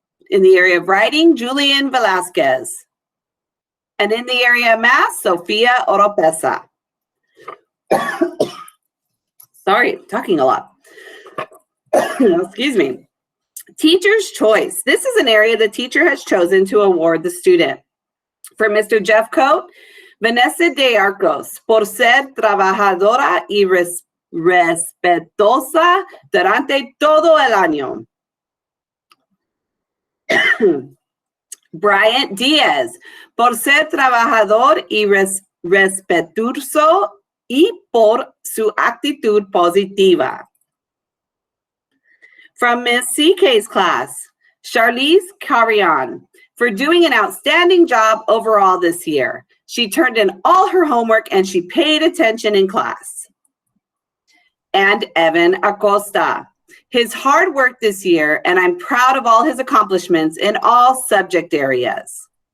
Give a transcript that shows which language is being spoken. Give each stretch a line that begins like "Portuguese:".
English: In the area of writing, Julian Velasquez. And in the area of math, Sofia Oropesa. Sorry, talking a lot. Excuse me. Teacher's choice. This is an area the teacher has chosen to award the student. For Mr.
Spanish: Jeff Coate, Vanessa de Arcos, por ser trabajadora y respetuosa durante todo el año. Bryant Diaz, por ser trabajador y respetuoso y por su actitud positiva.
English: From Miss CK's class, Charlize Carrion, for doing an outstanding job overall this year. She turned in all her homework and she paid attention in class. And Evan Acosta, his hard work this year, and I'm proud of all his accomplishments in all subject areas.